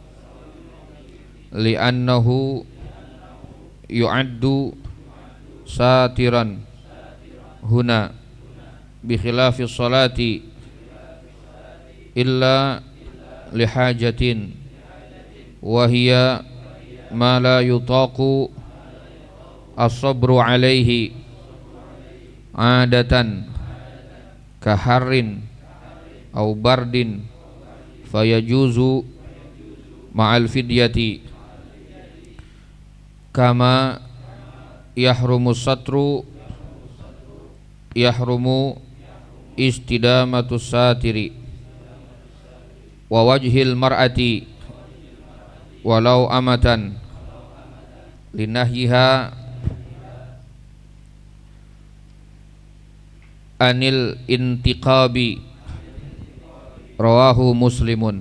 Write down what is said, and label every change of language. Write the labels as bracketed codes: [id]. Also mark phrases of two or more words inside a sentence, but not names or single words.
[ar] لأنه يعد ساترا هنا بخلاف الصلاة إلا لحاجة وهي ما لا يطاق الصبر عليه عادة كحر أو برد فيجوز مع الفدية كما يحرم ستره يحرم استدامة الستر ووجه المرأة ولو أمة لنهيها عن الانتقاب رواه مسلم.